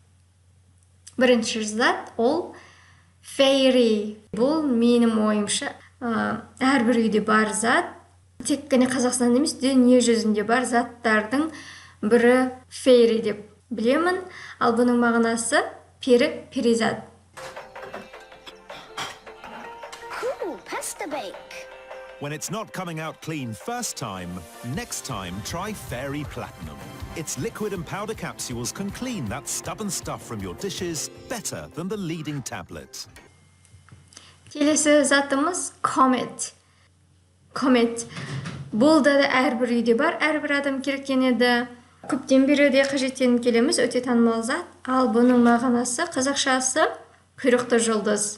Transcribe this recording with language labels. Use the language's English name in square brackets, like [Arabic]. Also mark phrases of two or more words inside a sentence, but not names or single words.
[Kazakh] Бірінші зат ол fairy. Бұл менің ойымша әрбір үйде бар зат. Тек қана Қазақстанда емес, дүние жүзінде бар заттардың бірі fairy деп білемін. Ал бұның мағынасы пері, перизат. [English] Cool, pasta bake. When it's not coming out clean first time, next time try Fairy Platinum. Its liquid and powder capsules can clean that stubborn stuff from your dishes better than the leading tablet. [Kazakh] Келесі затымыз Comet. Comet. Бұл да әрбір үйде бар, әрбір адам керектенеді. Көптен бері де қажеттеніп келеміз, өте танымал зат. Ал бұның мағынасы қазақшасы құйрықты жұлдыз.